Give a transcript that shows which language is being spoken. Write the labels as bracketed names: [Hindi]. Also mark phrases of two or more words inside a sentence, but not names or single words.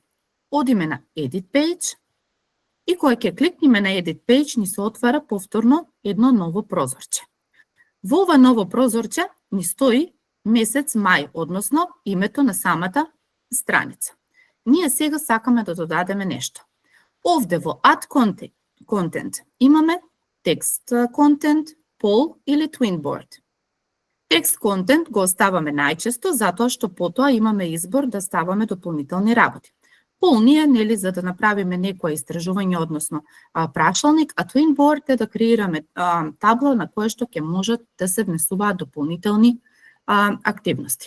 [Macedonian] Одиме на [English] Edit Page [Macedonian] и кога ќе кликнеме на [English] Edit Page [Macedonian] ни се отвара повторно едно ново прозорче. Во ова ново прозорче ни стои месец мај, односно името на самата страница. Ние сега сакаме да додадеме нешто. Овде во [English] Add Content [Macedonian] имаме [English] Text Content, [Macedonian] Poll или Twinboard. [English] Text Content [Macedonian] го оставаме најчесто затоа што потоа имаме избор да ставаме дополнителни работи. Poll ни е нели за да направиме некое истражување, односно прашалник, а Twinboard е да креираме табла на која што ќе можат да се внесуваат дополнителни активности.